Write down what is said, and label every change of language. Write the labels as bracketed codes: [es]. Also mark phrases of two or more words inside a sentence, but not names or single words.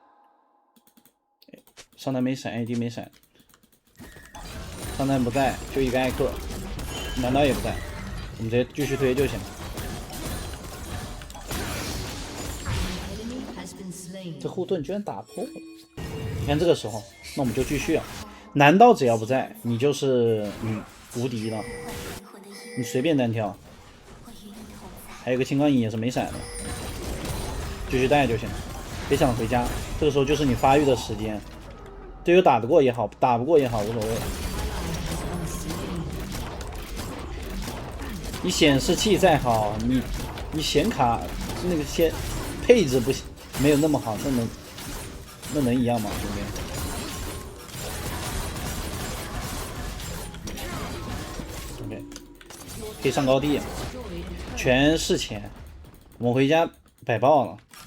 [zh] 上单没闪 ，AD 没闪，上单不在，就一个艾克，难道也不在？我们直接继續推就行了。這護盾居然打破了！你看這個時候，那我們就繼續啊。難道只要不在，你就是無敵了？你隨便單挑。還有個青光影也是沒閃的，繼續帶就行了，別想回家。這個時候就是你發育的時間，隊友打得過也好，打不過也好，無所謂。你顯示器再好，你顯卡那個些配置不行，沒有那麼好，那能一樣嗎，兄弟？可以上高地，全是錢，我們回家擺爆了。